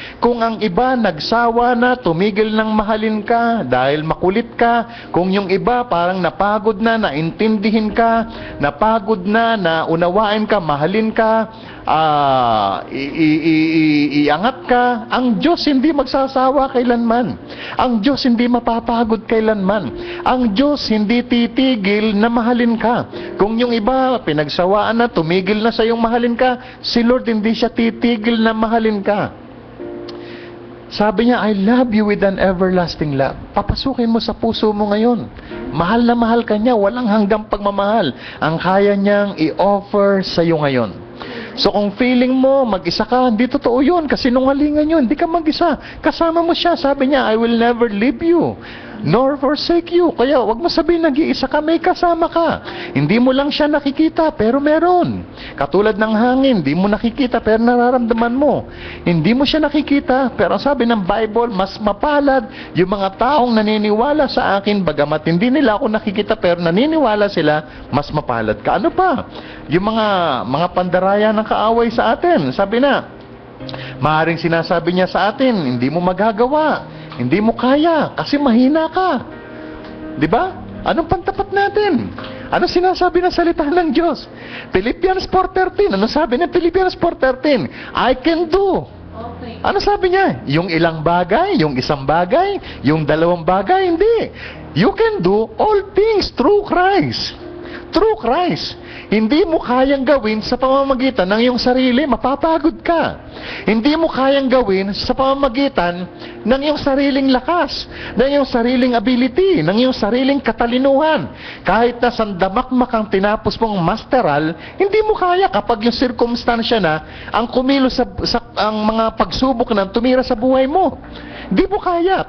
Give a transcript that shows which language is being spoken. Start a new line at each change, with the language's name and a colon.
Filipino: Kung ang iba nagsawa na, tumigil ng mahalin ka dahil makulit ka, kung yung iba parang napagod na, naintindihin ka, napagod na, naunawain ka, mahalin ka, iangat ka, ang Diyos hindi magsasawa kailanman. Ang Diyos hindi mapapagod kailanman. Ang Diyos hindi titigil na mahalin ka. Kung yung iba pinagsawaan na, tumigil na sa iyong mahalin ka, si Lord hindi siya titigil na mahalin ka. Sabi niya,
English: I love you with an everlasting love.
Filipino: Papasukin mo sa puso mo ngayon. Mahal na mahal ka niya, walang hanggang pagmamahal ang kaya niyang i-offer sa iyo ngayon. So kung feeling mo mag-isa ka, hindi totoo yun, kasi nungalingan yun, hindi ka mag-isa. Kasama mo siya, sabi niya,
English: I will never leave you, nor forsake you.
Filipino: Kaya wag mo sabihin nag-iisa ka, may kasama ka. Hindi mo lang siya nakikita, pero meron. Katulad ng hangin, hindi mo nakikita, pero nararamdaman mo. Hindi mo siya nakikita, pero sabi ng Bible, mas mapalad yung mga taong naniniwala sa akin, bagamat hindi nila ako nakikita, pero naniniwala sila, mas mapalad ka. Ano pa? Yung mga pandaraya ng kaaway sa atin. Sabi na, maaaring sinasabi niya sa atin, hindi mo magagawa, hindi mo kaya, kasi mahina ka. Di ba? Anong pantapat natin? Ano sinasabi ng salita ng Diyos? Philippians 4:13. Ano sabi ng Philippians 4:13?
English: I can do.
Filipino: Ano sabi niya? Yung ilang bagay, yung isang bagay, yung dalawang bagay, hindi.
English: You can do all things through Christ. Through Christ.
Filipino: Hindi mo kayang gawin sa pamamagitan ng iyong sarili, mapapagod ka. Hindi mo kayang gawin sa pamamagitan ng iyong sariling lakas, ng iyong sariling ability, ng iyong sariling katalinuhan. Kahit na sandamakmak ang tinapos mong masteral, hindi mo kaya kapag yung sirkumstansya na ang kumilos ang mga pagsubok na tumira sa buhay mo. Hindi mo kaya.